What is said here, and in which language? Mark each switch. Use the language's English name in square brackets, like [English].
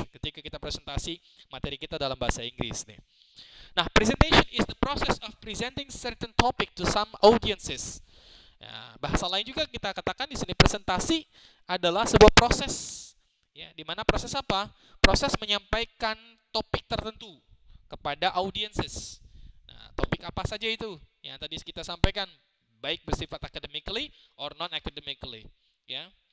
[Indonesian] Ketika kita presentasi materi kita dalam bahasa Inggris nih. [English] Nah, presentation is the process of presenting certain topic to some audiences. [Indonesian] Ya, bahasa lain juga kita katakan di sini presentasi adalah sebuah proses, ya, di mana proses apa? Proses menyampaikan topik tertentu kepada audiences. Nah, topik apa saja itu yang tadi kita sampaikan, baik bersifat [English] academically or non-academically, [Indonesian] ya.